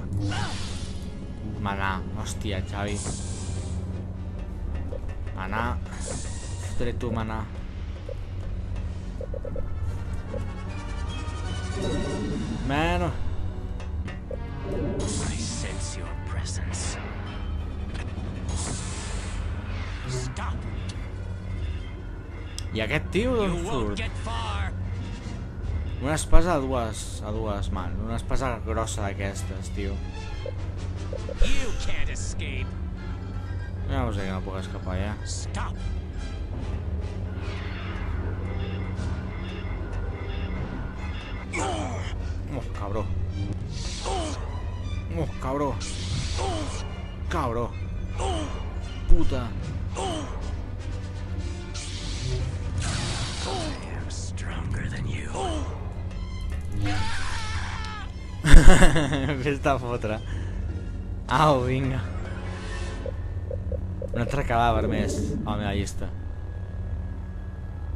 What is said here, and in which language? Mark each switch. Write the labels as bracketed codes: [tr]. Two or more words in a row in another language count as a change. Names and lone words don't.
[ca] Manar, hòstia, Xavi. Manar. Fotré tu, manar. Bueno. [en] I sense your presence. Stop. [ca] I aquest tio d'on [en] You won't [ca] surt? [en] get far. [ca] Una espasa a dues mans. Una espasa grossa d'aquestes, tio. [en] You can't escape. [ca] Ja ho sé que no puc escapar, ja. [en] Stop. [ca] Oh, cabró. Oh, cabró. Cabró. Puta. [en] I am stronger than you. [ca] Fes-te fotre. Au, vinga. Un altre cadàver més a la meva llista.